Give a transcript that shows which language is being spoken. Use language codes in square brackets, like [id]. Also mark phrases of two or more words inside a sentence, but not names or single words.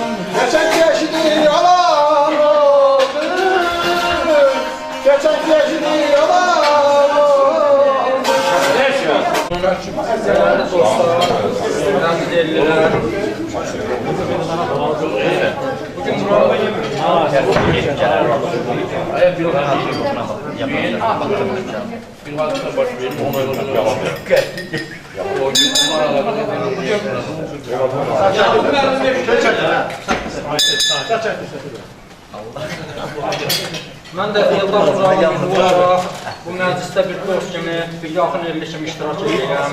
[tr] Geçen geçti yalan oldu. Geçen geçti yalan oldu. Değerli dostlar, önemli değerliler. [az] Bugün mən də Eldar Uzağlı olaraq bu məclisdə bir dost kimi, bir yaxın elli kimi iştirak edirəm.